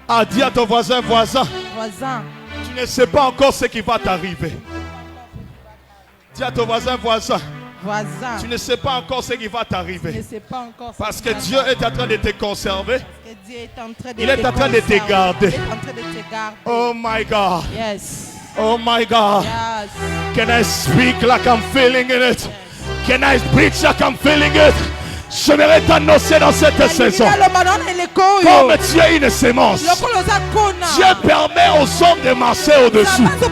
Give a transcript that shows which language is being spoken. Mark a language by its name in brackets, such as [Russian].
[French] Dis à ton voisin, tu ne sais pas encore ce qui va t'arriver. Dis à ton voisin, tu ne sais pas encore ce qui va t'arriver. Parce que Dieu est en train de te conserver. Il est en train de te garder. [English] Oh my God. Yes. Oh my God. Yes. Can I speak like I'm feeling it? Can I preach like I'm feeling it? [French] Je vais t'annoncer dans cette saison. Comme tu es une sémence, Dieu permet aux hommes de marcher au-dessus.